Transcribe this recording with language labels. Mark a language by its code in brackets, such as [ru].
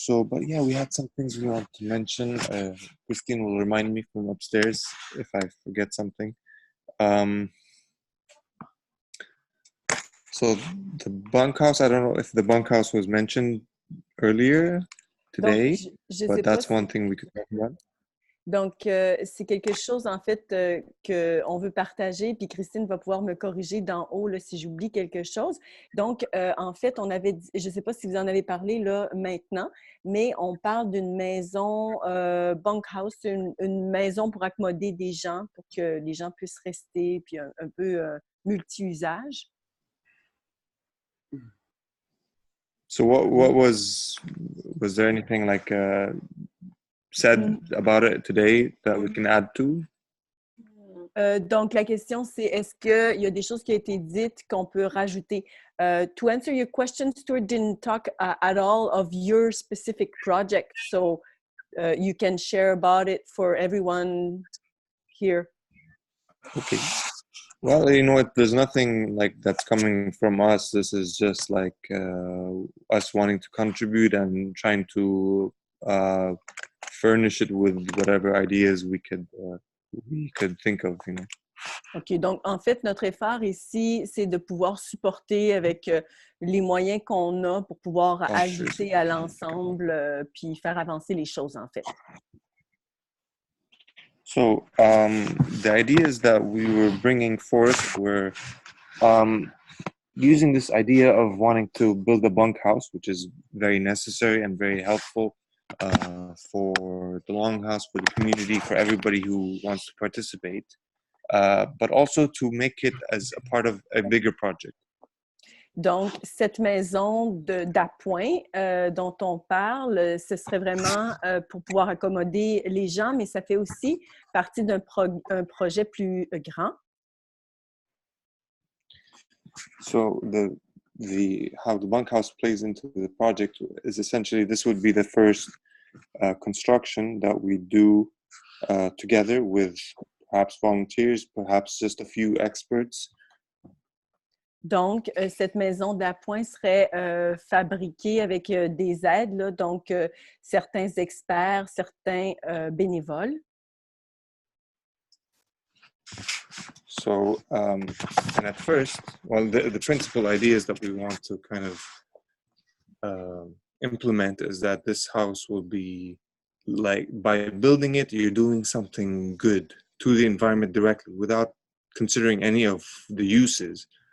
[en] But yeah, we had some things we want to mention. Christine will remind me from upstairs if I forget something. So the bunkhouse, I don't know if the bunkhouse was mentioned earlier today, [fr] Donc, je sais [en] but that's si- one thing we could talk about. [fr] Donc, c'est quelque chose, en fait, qu'on veut partager, puis Christine va pouvoir me corriger d'en haut là, si j'oublie quelque chose. Donc, en fait, on avait dit, je ne sais pas si vous en avez parlé là maintenant, mais on parle d'une maison bunkhouse, une maison pour accommoder des gens, pour que les gens puissent rester, puis un peu multi-usage. [en] So what was there anything like said about it today that we can add to? [fr] Donc, la question, c'est est-ce qu'il y a des choses qui ont été dites qu'on peut rajouter? [en] To answer your question, Stuart didn't talk at all of your specific project, so you can share about it for everyone here. Okay. Well, you know what? There's nothing like that's coming from us. This is just like us wanting to contribute and trying to furnish it with whatever ideas we could think of, you know. OK. [fr] Donc, en fait, notre effort ici, c'est de pouvoir supporter avec les moyens qu'on a pour pouvoir ajouter à l'ensemble puis faire avancer les choses, en fait. [en] So the ideas that we were bringing forth were using this idea of wanting to build a bunkhouse, which is very necessary and very helpful for the longhouse, for the community, for everybody who wants to participate, but also to make it as a part of a bigger project. [fr] Donc, cette maison d'appoint dont on parle, ce serait vraiment pour pouvoir accommoder les gens, mais ça fait aussi partie d'un projet plus grand. [en] So how the bunkhouse plays into the project is essentially this would be the first construction that we do together with perhaps volunteers, perhaps just a few experts. [fr] Donc, cette maison d'appoint serait fabriquée avec des aides, là, donc certains experts, certains bénévoles. [en] So, and at first, well, the principal ideas that we want to kind of implement is that this house will be like, by building it, you're doing something good to the environment directly without considering any of the uses.